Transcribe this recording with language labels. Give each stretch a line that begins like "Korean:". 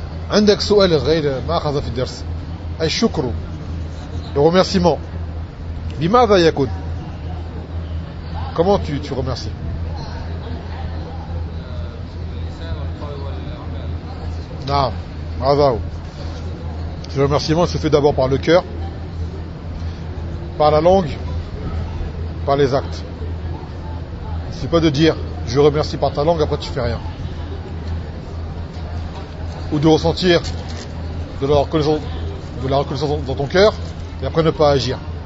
Arabic: عندك سؤال غير ما أخذ في الدرس.
French: الشكر، le remerciement.
Arabic: بماذا يكون؟
French: Comment tu remercies؟
Arabic: نعم، هذا هو.
French: Le remerciement se fait d'abord par le cœur, par la langue, par les actes. C'est pas de dire je remercie par ta langue après tu fais rien. Ou de ressentir de la reconnaissance dans ton cœur et après ne pas agir.